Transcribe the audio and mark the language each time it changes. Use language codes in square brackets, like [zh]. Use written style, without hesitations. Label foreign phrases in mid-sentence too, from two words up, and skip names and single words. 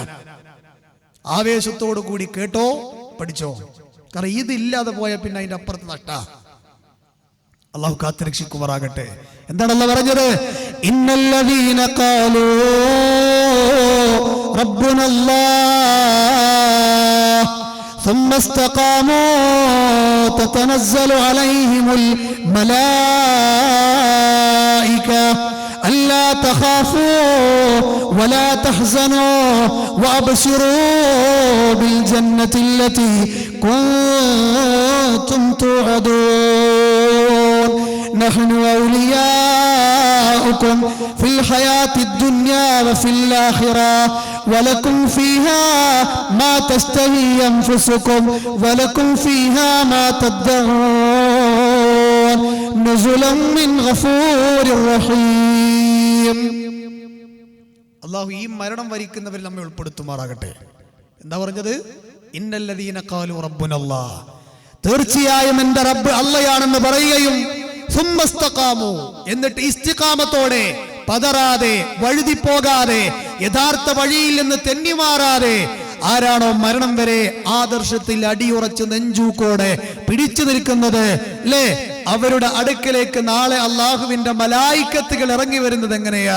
[ml] ആവേശത്തോടു കൂടി കേട്ടോ, പഠിച്ചോ. കാരണം ഇതില്ലാതെ പോയ പിന്നെ അതിന്റെ അപ്പുറത്ത് നഷ്ട. അള്ളാഹു കാത്തുരക്ഷിക്കുമാറാകട്ടെ. എന്താണ് അല്ലാഹു പറഞ്ഞത്? [ar] إن الذين قالوا ربنا الله ثم استقاموا تتنزل عليهم الملائكة ألا تخافوا ولا تحزنوا وأبشروا بالجنة التي كنتم توعدون نحن أولياؤكم في الحياة الدنيا وفي الآخرة ولكم فيها ما تشتهي أنفسكم ولكم فيها ما تدعون نزلا من غفور رحيم. [ml] അല്ലാഹു ഈ മരണം വരിക്കുന്നവരിൽ നമ്മെ ഉൾപ്പെടുത്തുമാറാകട്ടെ. എന്താ പറഞ്ഞത്? [ar] إن الذين قالوا ربنا الله, [ml] തീർച്ചയായും എന്റെ റബ്ബ് അല്ലാഹയാണെന്ന് പറയുകയും സുമ്മസ്തഖാമു, എന്നിട്ട് ഇസ്തിഖാമത്തോടെ പതറാതെ വഴുതിപ്പോകാതെ യഥാർത്ഥ വഴിയിൽ നിന്ന് തെന്നിമാറാതെ ആരാണോ മരണം വരെ ആദർശത്തിൽ അടിയുറച്ച് നെഞ്ചൂക്കോടെ പിടിച്ചു നിൽക്കുന്നത്, അല്ലേ, അവരുടെ അടുക്കലേക്ക് നാളെ അള്ളാഹുവിന്റെ മലായിക്കത്തുകൾ ഇറങ്ങി വരുന്നത് എങ്ങനെയാ?